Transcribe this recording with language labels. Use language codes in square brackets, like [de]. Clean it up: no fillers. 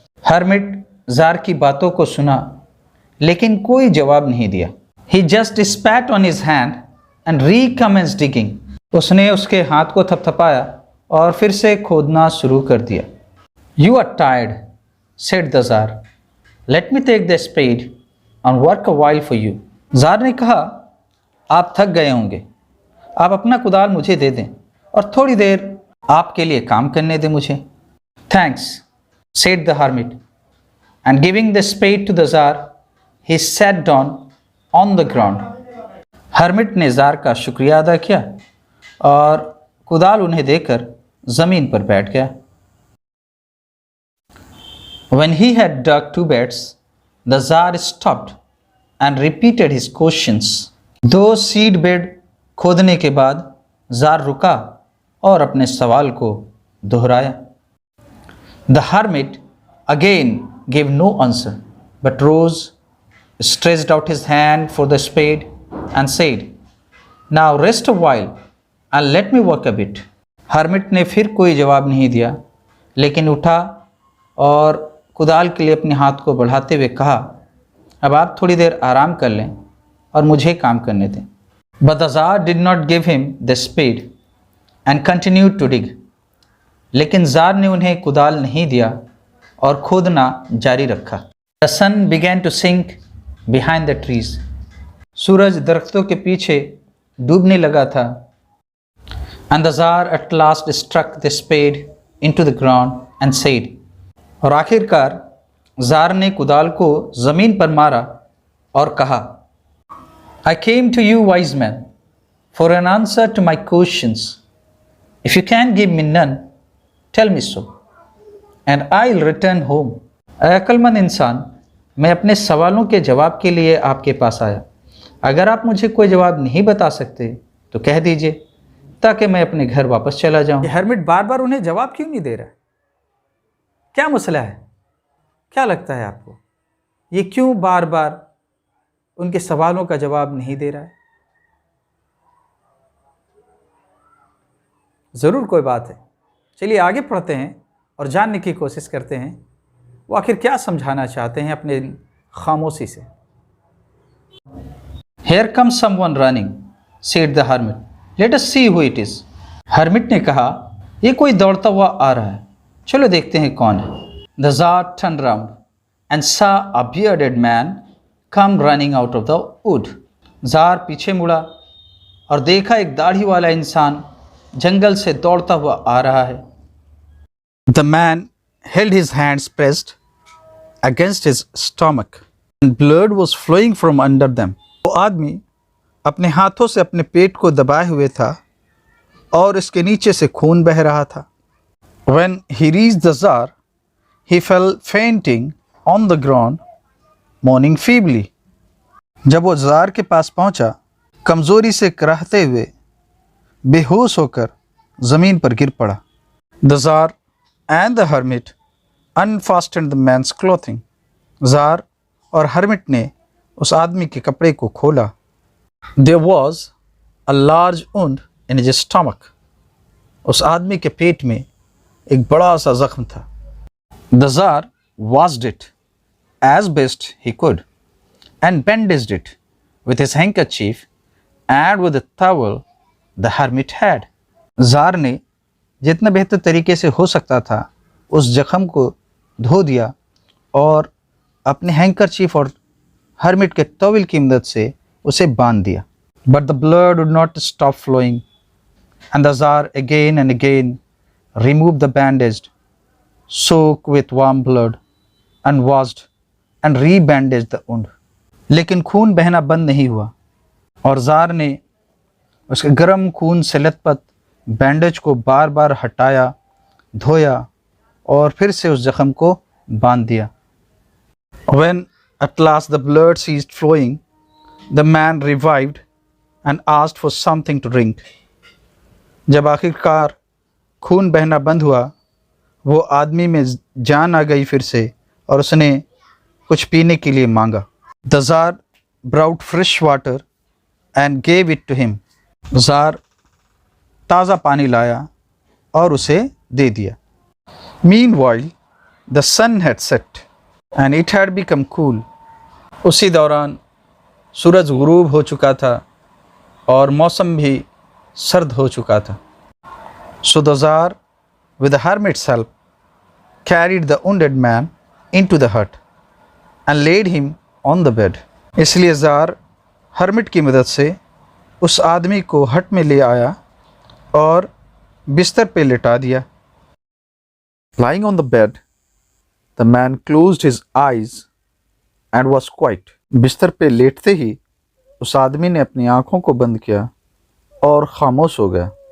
[hi] hermit ज़ार की बातों को सुना लेकिन कोई जवाब नहीं दिया। [en] He just spat on his hand and recommenced digging. [hi] उसने उसके हाथ को थपथपाया और फिर से खोदना शुरू कर दिया। [en] You are tired, said the Tsar. Let me take the spade and work a while for you. [hi] ज़ार ने कहा, आप थक गए होंगे, आप अपना कुदाल मुझे दे दें और थोड़ी देर आपके लिए काम करने दें मुझे। [en] Thanks, said the hermit, and giving the spade to the Tsar, he sat down on the ground. [hi] hermit ने ज़ार का शुक्रिया अदा किया और कुदाल उन्हें देकर ज़मीन पर बैठ गया। [en] When he had dug 2 beds, the Tsar stopped and repeated his questions. [hi] 2 seed bed खोदने के बाद ज़ार रुका और अपने सवाल को दोहराया। [en] The hermit again gave no answer, but rose, stretched out his hand for the spade, and said, Now rest a while and let me work a bit. [hi] hermit ने फिर कोई जवाब नहीं दिया, लेकिन उठा और कुदाल के लिए अपने हाथ को बढ़ाते हुए कहा, अब आप थोड़ी देर आराम कर लें और मुझे काम करने दें। [en] But the Tsar did not give him the spade and continued to dig. [hi] लेकिन ज़ार ने उन्हें कुदाल नहीं दिया और खोदना जारी रखा। [en] The sun began to sink behind the trees. [hi] सूरज दरख्तों के पीछे डूबने लगा था। [en] And the Tsar at last struck the spade into the ground and said, [hi] और आखिरकार ज़ार ने कुदाल को ज़मीन पर मारा और कहा, [en] I came to you, wise man, for an answer to my questions. If you can give me none, tell me so, and I'll return home. [hi] अक्लमंद इंसान, मैं अपने सवालों के जवाब के लिए आपके पास आया। अगर आप मुझे कोई जवाब नहीं बता सकते तो कह दीजिए, ताकि मैं अपने घर वापस चला जाऊं। ये hermit बार बार उन्हें जवाब क्यों नहीं दे रहा? क्या मसला है? क्या लगता है आपको? ये क्यों बार बार उनके सवालों का जवाब नहीं दे रहा है? ज़रूर कोई बात है। चलिए आगे पढ़ते हैं और जानने की कोशिश करते हैं वो आखिर क्या समझाना चाहते हैं अपने खामोशी से। [en] Here comes someone running, said the hermit. Let us see who it is. [hi] hermit ने कहा, ये कोई दौड़ता हुआ आ रहा है, चलो देखते हैं कौन है। [en] The Tsar turned round and saw a bearded man come running out of the wood. [hi] ज़ार पीछे मुड़ा और देखा एक दाढ़ी वाला इंसान जंगल से दौड़ता हुआ आ रहा है। [en] The man held his hands pressed against his stomach and blood was flowing from under them. [hi] वो आदमी अपने हाथों से अपने पेट को दबाए हुए था और इसके नीचे से खून बह रहा था। [en] When he reached the Tsar, he fell fainting on the ground, moaning feebly. [hi] जब वो ज़ार के पास पहुंचा, कमज़ोरी से कराहते हुए बेहोश होकर ज़मीन पर गिर पड़ा। [en] The Tsar and the hermit unfastened the man's clothing. [hi] ज़ार और hermit ने उस आदमी के कपड़े को खोला [en] There was a large wound in his stomach. [hi] उस आदमी के पेट में एक बड़ा सा जख्म था. [en] The Tsar washed it as best he could and bandaged it with his handkerchief and with the towel the hermit had. [hi] Jar ने जितना बेहतर तरीके से हो सकता था उस जख्म को धो दिया और अपने हैंकरचीफ और हर्मिट के टॉवल की मदद से उसे बांध दिया. [en] But the blood would not stop flowing and the jar again and again remove the bandage, soak with warm blood and washed and rebandage the wound. [hi] लेकिन खून बहना बंद नहीं हुआ और जार ने उसके गर्म खून से लथपथ बैंडेज को बार बार हटाया, धोया और फिर से उस जख्म को बांध दिया. [en] When at last the blood ceased flowing, the man revived and asked for something to drink. [hi] जब आखिरकार खून बहना बंद हुआ, वो आदमी में जान आ गई फिर से और उसने कुछ पीने के लिए मांगा. [en] The Tsar brought fresh water and gave it to him. [hi] Jar ताज़ा पानी लाया और उसे दे दिया. [en] Meanwhile, the sun had set and it had become cool. [hi] उसी दौरान सूरज गुरूब हो चुका था और मौसम भी सर्द हो चुका था. [en] So the Tsar, with the hermit's help, carried the wounded man into the hut and laid him on the bed. [hi] इसलिए जार हर्मिट की मदद से उस आदमी को हट में ले आया और बिस्तर पे लिटा दिया. [en] Lying on the bed, the man closed his eyes and was quiet. [hi] बिस्तर पे लेटते ही उस आदमी ने अपनी आंखों को बंद किया और खामोश हो गया.